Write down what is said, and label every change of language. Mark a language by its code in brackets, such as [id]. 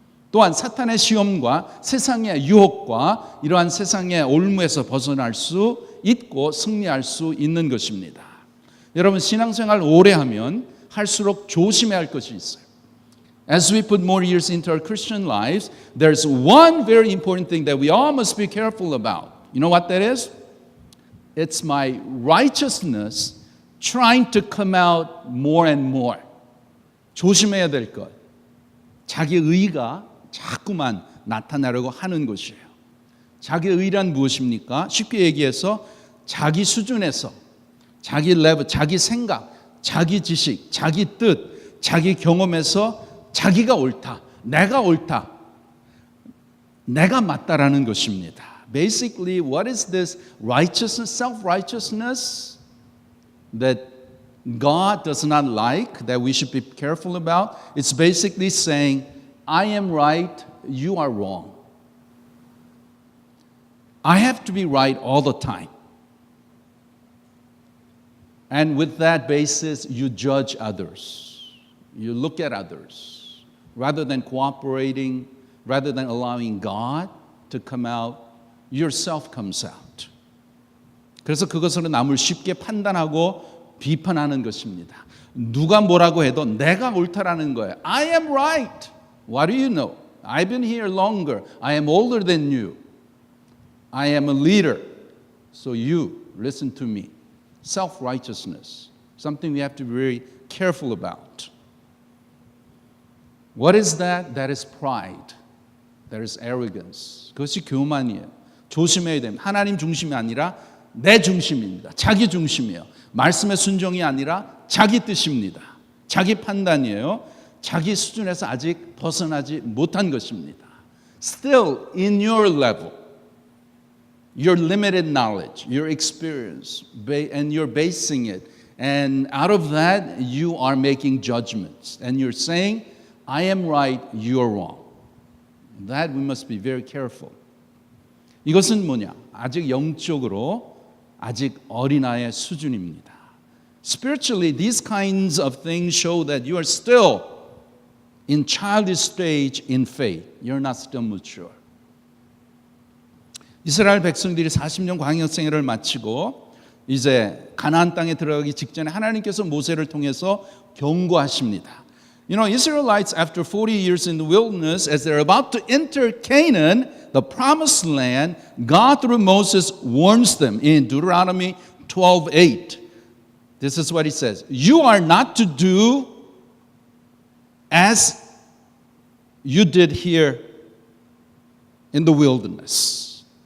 [ko] 또한 사탄의 시험과 세상의 유혹과 이러한 세상의 올무에서 벗어날 수 있고 승리할 수 있는 것입니다. 여러분, 신앙생활 오래 하면 할수록 조심해야 할 것이 있어요. [en] As we put more years into our Christian lives, there's one very important thing that we all must be careful about. You know what that is? It's my righteousness trying to come out more and more. [ko] 조심해야 될 것. 자기 의가 자꾸만 나타나려고 하는 것이에요. 자기 의란 무엇입니까? 쉽게 얘기해서 자기 수준에서 자기 레벨, 자기 생각, 자기 지식, 자기 뜻, 자기 경험에서 자기가 옳다, 내가 옳다, 내가 맞다라는 것입니다. [en] Basically, what is this righteousness, self-righteousness that God does not like, that we should be careful about? It's basically saying, I am right, you are wrong. I have to be right all the time. And with that basis, you judge others. You look at others. Rather than cooperating, rather than allowing God to come out, yourself comes out. [ko] 그래서 그것으로 남을 쉽게 판단하고 비판하는 것입니다. 누가 뭐라고 해도 내가 옳다라는 거예요. [en] I am right. What do you know? I've been here longer. I am older than you. I am a leader. So you listen to me. Self-righteousness, something we have to be very careful about. What is that? That is pride. That is arrogance. [ko] 그것이 교만이에요. 조심해야 됩니다. 하나님 중심이 아니라 내 중심입니다. 자기 중심이에요. 말씀의 순종이 아니라 자기 뜻입니다. 자기 판단이에요. 자기 수준에서 아직 벗어나지 못한 것입니다. [en] Still in your level, your limited knowledge, your experience, and you're basing it. And out of that, you are making judgments. And you're saying, I am right, you're wrong. That we must be very careful. [ko] 이것은 뭐냐? 아직 영적으로 아직 어린아이의 수준입니다. [en] Spiritually, these kinds of things show that you are still in childish stage in faith. You're not still mature. [ko] 이스라엘 백성들이 40년 광야 생애를 마치고 이제 가나안 땅에 들어가기 직전에 하나님께서 모세를 통해서 경고하십니다. [en] You know, Israelites after 40 years in the wilderness, as they're about to enter Canaan, the promised land, God through Moses warns them in Deuteronomy 12:8. This is what he says. You are not to do as you did here in the wilderness.